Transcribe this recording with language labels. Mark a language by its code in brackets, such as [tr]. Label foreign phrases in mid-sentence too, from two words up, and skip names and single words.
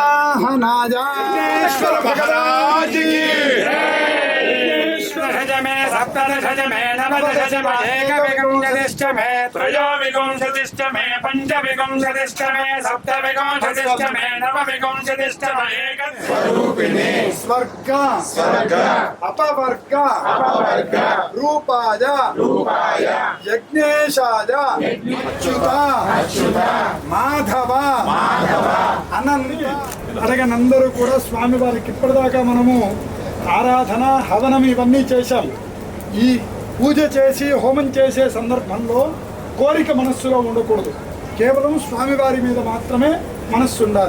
[sa] సవాహనాయ భగవాన్ सप्तदश मे नवदश मे एकविंशतिश्च मे त्रयोविंशतिश्च मे पंचविंशतिश्च मे सप्तविंशतिश्च मे नवविंशतिश्च मे एकस्वरूपिणे स्वर्ग अपवर्ग रूपाय यज्ञेशाय अच्युत माधव [te] అనంత అడగనందరూ కూడా స్వామి వారికి ఇప్పటిదాకా మనము ఆరాధన హవనం ఇవన్నీ చేశాం. ఈ పూజ చేసి హోమం చేసే సందర్భంలో కోరిక మనస్సులో ఉండకూడదు. కేవలం స్వామివారి మీద మాత్రమే మనస్సు ఉండాలి.